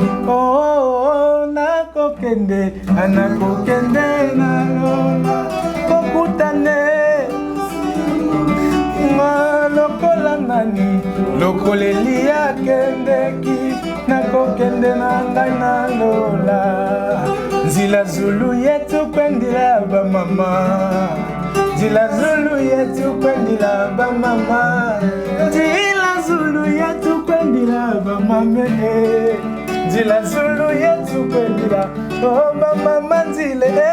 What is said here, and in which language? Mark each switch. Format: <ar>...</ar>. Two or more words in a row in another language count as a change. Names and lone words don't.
<ln>Oh, nakokende anakokende na lola kokutane lokola nani lokoleli ya kendeki nakokende na ngai na lola.</ln> <kg>Nzila zulu yetu kwendila ba mama. Nzila zulu yetu kwendila ba mama. Nzila zulu yetu kwendila ba mama. Nzila zulu yetu kwendila oh ba mama nzile.</kg>